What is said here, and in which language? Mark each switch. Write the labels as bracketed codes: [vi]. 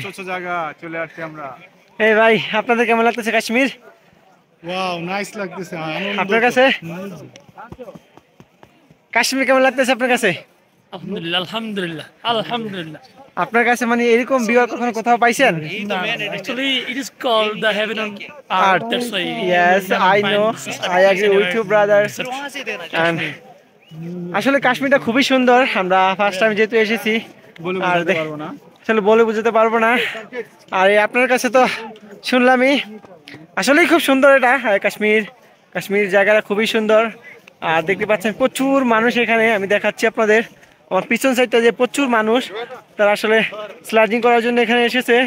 [bn] ছোট জায়গা চলে আসছি আমরা। এই ভাই, আপনাদের কেমন লাগতেছে কাশ্মীর? ওয়াও, নাইস লাগতেছে। আপনার কাছে কাশ্মীর কেমন লাগতেছে আপনার কাছে? আলহামদুলিল্লাহ, আলহামদুলিল্লাহ, আলহামদুলিল্লাহ। আপনার কাছে মানে এরকম ভিউ কখনো কোথাও পাইছেন? [en] Actually, it is called the heaven on earth. That's why. Yes, I know. I agree with you, brother. [bn] And আসলে কাশ্মীরটা খুবই সুন্দর। আমরা ফার্স্ট টাইম যেহেতু এসেছি, আর আসলে বলে বুঝতে পারবো না। আর এই আপনার কাছে তো শুনলামই, আসলেই খুব সুন্দর এটা কাশ্মীর জায়গাটা খুবই সুন্দর। আর দেখতে পাচ্ছেন প্রচুর মানুষ এখানে, আমি দেখাচ্ছি আপনাদের আমার পিছন সাইডটা যে প্রচুর মানুষ, তারা আসলে স্লাইডিং করার জন্য এখানে এসেছে।